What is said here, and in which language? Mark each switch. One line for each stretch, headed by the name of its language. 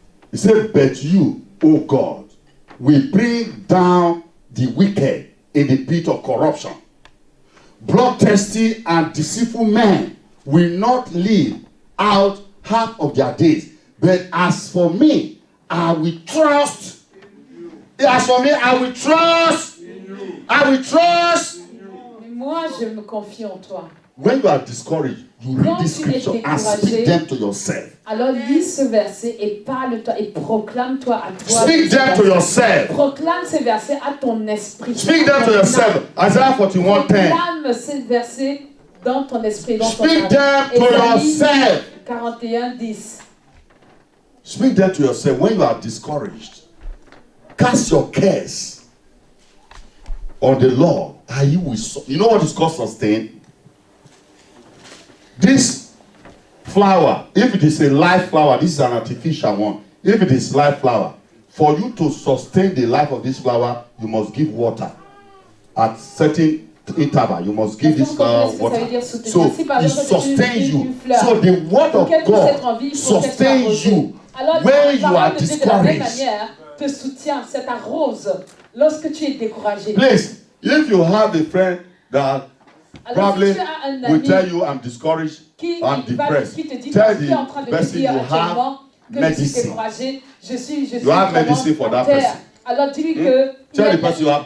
English: He said, but you, O God, will bring down the wicked in the pit of corruption. Bloodthirsty and deceitful men will not live out half of their days. But as for me, I will trust. As for me, I will trust. I will trust.
French: Mais moi, je me confie en toi.
English: When you are discouraged, you read this scripture and speak them to yourself.
French: Alors lis ce verset et parle-toi et proclame-toi à toi.
English: Speak them to yourself.
French: Proclame ces versets à ton esprit.
English: Speak them to yourself. Isaiah 41:10.
French: Proclame ces versets dans ton esprit, dans ton
English: Speak them to yourself. 41:10. Speak them to yourself when you are discouraged. Cast your cares on the Lord, and He will. You know what is called sustain? This flower, if it is a live flower, this is an artificial one. If it is live flower, for you to sustain the life of this flower, you must give water at certain interval. You must give this flower water. So it sustains you. So the word of God sustains you when you are discouraged.
French: Te soutient, cette arrose lorsque tu es découragé.
English: Please, if you have a friend that probably will tell you I'm discouraged, I'm depressed, tell the person you have medicine. You have medicine for that person.
French: Alors dis-lui que
English: Tell the person you have